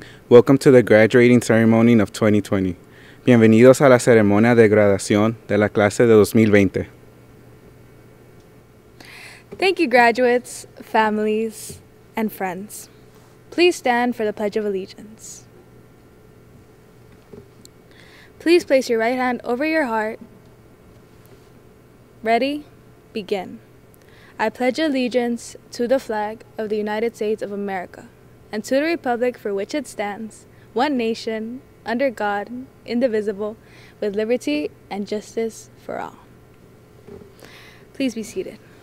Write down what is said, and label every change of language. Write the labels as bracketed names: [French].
[English] Welcome to the graduating ceremony of 2020. [Spanish] Bienvenidos a la ceremonia de graduación de la clase de 2020. [English] Thank you, graduates, families, and friends. Please stand for the Pledge of Allegiance. Please place your right hand over your heart. Ready? Begin. I pledge allegiance to the flag of the United States of America and to the republic for which it stands, one nation, under God, indivisible, with liberty and justice for all. Please be seated.